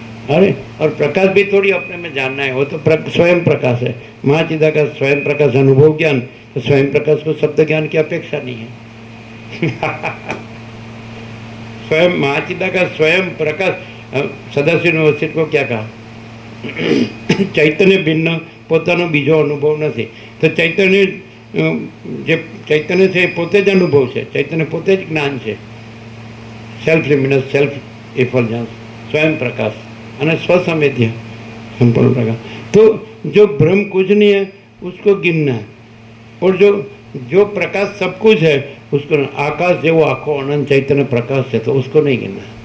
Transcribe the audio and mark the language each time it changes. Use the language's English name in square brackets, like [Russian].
[Hindi] अरे और प्रकाश भी थोड़ी अपने में जानना है, वो तो स्वयं प्रकाश है। महाचिदाकाश स्वयं प्रकाश, अनुभव ज्ञान, तो स्वयं प्रकाश को शब्द ज्ञान की अपेक्षा नहीं है। स्वयं महाचिदाकाश स्वयं प्रकाश। सदाशिव व्यवस्थित को क्या कहा? [Gujarati] ચૈતન્ય ભિન્ન પોતાનો બીજો અનુભવ નથી. તો ચૈતન્ય જે ચૈતન્ય છે એ પોતે જ અનુભવ છે, ચૈતન્ય પોતે જ જ્ઞાન છે. સેલ્ફ લ્યુમિનસ, સેલ્ફ ઇફલ્જન્સ, स्वयं प्रकाश અને स्वसंवेद्य संपूर्ण प्रकाश. [Hindi] तो जो ब्रह्म कुछ नहीं है उसको गिनना है, और जो प्रकाश सब कुछ है उसको, आकाश [Gujarati] જેવો આખો અનંત ચૈતન્ય પ્રકાશ છે તો [Hindi] उसको नहीं गिनना.